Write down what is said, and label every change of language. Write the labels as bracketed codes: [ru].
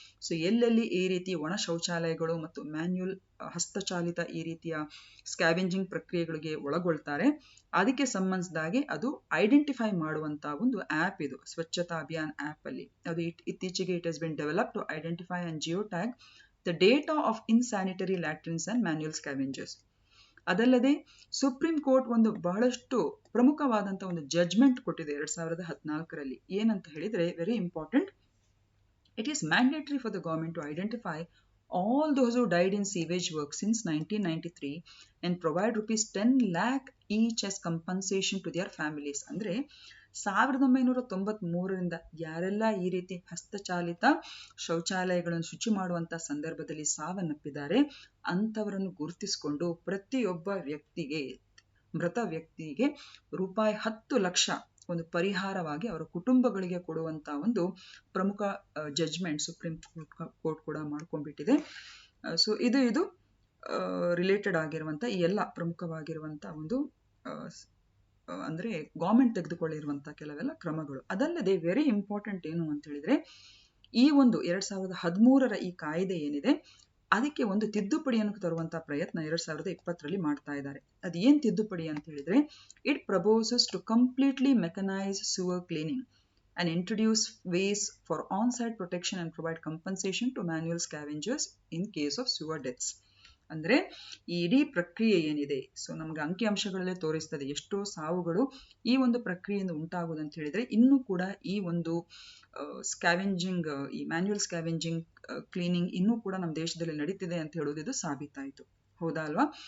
[kn] So ಎಲ್ಲೆಲ್ಲಿ ಈ ರೀತಿ ಒಣ ಶೌಚಾಲಯಗಳು ಮತ್ತು ಮ್ಯಾನ್ಯುಯಲ್ ಹಸ್ತಚಾಲಿತ ಈ ರೀತಿಯ ಸ್ಕ್ಯಾವೆಂಜಿಂಗ್ ಪ್ರಕ್ರಿಯೆಗಳಿಗೆ ಒಳಗೊಳ್ತಾರೆ, ಅದಕ್ಕೆ ಸಂಬಂಧಿಸಿದಾಗೆ ಅದು ಐಡೆಂಟಿಫೈ ಮಾಡುವಂತ ಒಂದು ಆ್ಯಪ್ ಇದು ಸ್ವಚ್ಛತಾ ಅಭಿಯಾನ್ ಆ್ಯಪ್ ಅಲ್ಲಿ. ಅದು ಇತ್ತೀಚೆಗೆ [en] It has been develop to identify and geo tag the data of insanitary latrines and manual scavengers. [kn] ಅದಲ್ಲದೆ ಸುಪ್ರೀಂ ಕೋರ್ಟ್ ಒಂದು ಬಹಳಷ್ಟು ಪ್ರಮುಖವಾದಂಥ ಒಂದು ಜಡ್ಜ್ಮೆಂಟ್ ಕೊಟ್ಟಿದೆ 2014ರಲ್ಲಿ. ಏನಂತ ಹೇಳಿದ್ರೆ [en] Very important, it is mandatory for the government to identify all those who died in sewage work since 1993 and provide ₹10 lakh each as compensation to their families. [kn] ಅಂದ್ರೆ 1993ರಿಂದ ಯಾರೆಲ್ಲ ಈ ರೀತಿ ಹಸ್ತಚಾಲಿತ ಶೌಚಾಲಯಗಳನ್ನು ಶುಚಿ ಮಾಡುವಂತ ಸಂದರ್ಭದಲ್ಲಿ ಸಾವನ್ನಪ್ಪಿದ್ದಾರೆ ಅಂತವರನ್ನು ಗುರುತಿಸಿಕೊಂಡು ಪ್ರತಿಯೊಬ್ಬ ವ್ಯಕ್ತಿಗೆ, ಮೃತ ವ್ಯಕ್ತಿಗೆ ₹10 ಲಕ್ಷ ಒಂದು ಪರಿಹಾರವಾಗಿ ಅವರ ಕುಟುಂಬಗಳಿಗೆ ಕೊಡುವಂತ ಒಂದು ಪ್ರಮುಖ ಜಡ್ಜ್ಮೆಂಟ್ ಸುಪ್ರೀಂ ಕೋರ್ಟ್ ಕೂಡ ಮಾಡ್ಕೊಂಡ್ಬಿಟ್ಟಿದೆ. ಸೊ ಇದು ರಿಲೇಟೆಡ್ ಆಗಿರುವಂತ ಈ ಎಲ್ಲ ಪ್ರಮುಖವಾಗಿರುವಂತ ಒಂದು ಅಂದ್ರೆ ಗೌರ್ಮೆಂಟ್ ತೆಗೆದುಕೊಳ್ಳಿರುವಂತ ಕೆಲವೆಲ್ಲ ಕ್ರಮಗಳು. ಅದಲ್ಲದೆ [en] very important [kn] ಏನು ಅಂತ ಹೇಳಿದ್ರೆ ಈ ಒಂದು 2013ರ ಈ ಕಾಯ್ದೆ ಏನಿದೆ ಅದಕ್ಕೆ ಒಂದು ತಿದ್ದುಪಡಿಯನ್ನು ತರುವಂತ ಪ್ರಯತ್ನ 2020ರಲ್ಲಿ ಮಾಡ್ತಾ ಇದ್ದಾರೆ. ಅದು ಏನ್ ತಿದ್ದುಪಡಿ ಅಂತ ಹೇಳಿದ್ರೆ, [en] It proposes to completely mechanise sewer cleaning and introduce ways for on-site protection and provide compensation to manual scavengers in case of sewer deaths. [kn] ಅಂದ್ರೆ ಈ ಇಡೀ ಪ್ರಕ್ರಿಯೆ ಏನಿದೆ, ಸೊ ನಮ್ಗೆ ಅಂಕಿಅಂಶಗಳಲ್ಲೇ ತೋರಿಸ್ತದೆ ಎಷ್ಟೋ ಸಾವುಗಳು ಈ ಒಂದು ಪ್ರಕ್ರಿಯೆಯಿಂದ ಉಂಟಾಗುವುದು ಅಂತ ಹೇಳಿದ್ರೆ, ಇನ್ನೂ ಕೂಡ ಈ ಒಂದು ಸ್ಕ್ಯಾವೆಂಜಿಂಗ್, ಈ ಮ್ಯಾನ್ಯುಯಲ್ ಸ್ಕ್ಯಾವೆಂಜಿಂಗ್ ಕ್ಲೀನಿಂಗ್ ಇನ್ನೂ ಕೂಡ ನಮ್ಮ ದೇಶದಲ್ಲಿ ನಡೀತಿದೆ ಅಂತ ಹೇಳೋದು ಇದು ಸಾಬೀತಾಯಿತು. ಹೌದಾ ಅಲ್ವಾ?